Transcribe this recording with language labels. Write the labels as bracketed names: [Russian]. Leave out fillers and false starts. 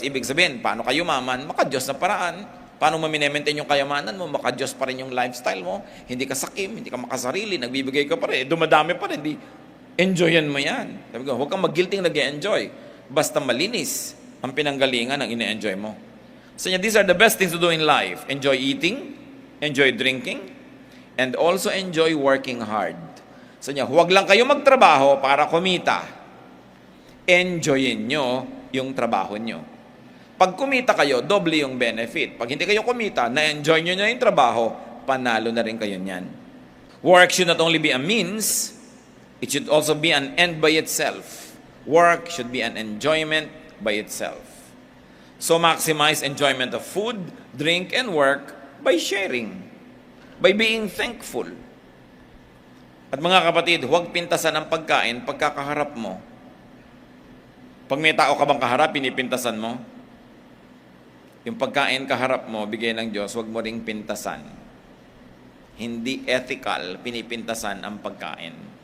[Filipino] Ibig sabihin, paano ka yumaman? Maka-Diyos na paraan. Paano mo minemaintain yung kayamanan mo? Maka-Diyos pa rin yung lifestyle mo. Hindi ka sakim, hindi ka makasarili, nagbibigay ka pa rin. Dumadami pa rin. Enjoyan mo yan. Sabi ko, huwag kang mag-guilty nag-enjoy. Basta malinis ang pinanggalingan ng ine-enjoy mo. [English] So these are the best things to do in life. Enjoy eating, enjoy drinking, and also enjoy working hard. [Filipino] So huwag lang kayo magtrabaho para kumita. Enjoyin nyo yung trabaho nyo. Pag kumita kayo, doble yung benefit. Pag hindi kayo kumita, na-enjoy nyo na yung trabaho, panalo na rin kayo niyan. [English] Work should not only be a means, it should also be an end by itself. Work should be an enjoyment by itself. So maximize enjoyment of food, drink, and work by sharing, by being thankful. [Filipino] At mga kapatid, huwag pintasan ang pagkain pagkakaharap mo. Pag may tao ka bang kaharap, pinipintasan mo? Yung pagkain kaharap mo, bigay ng Diyos, huwag mo ring pintasan. Hindi ethical, pinipintasan ang pagkain.